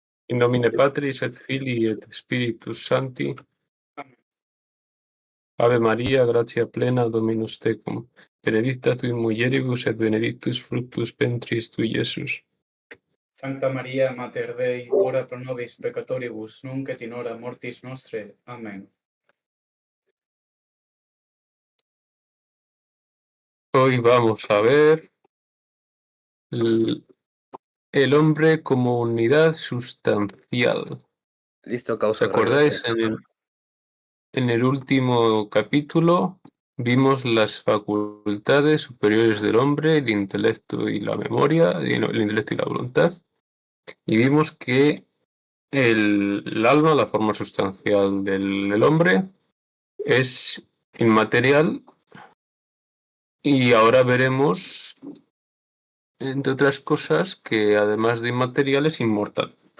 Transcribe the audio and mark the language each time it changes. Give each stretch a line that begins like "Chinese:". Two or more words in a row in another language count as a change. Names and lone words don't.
Latin: In nomine Patris et Filii et Spiritus Sancti. Ave Maria, gratia plena, Dominus tecum. Benedicta tui mulieribus et benedictus fructus ventris tui, Iesus. Sancta Maria, Mater Dei, ora pro nobis peccatoribus, nunc et in hora mortis nostre. Amén.
Spanish: Hoy vamos a ver el hombre como unidad sustancial. Listo, ¿Os causa acordáis? En el último capítulo vimos las facultades superiores del hombre, el intelecto y la memoria, el intelecto y la voluntad, y vimos que el alma, la forma sustancial del hombre, es inmaterial, y ahora veremos, entre otras cosas, que además de inmaterial es inmortal.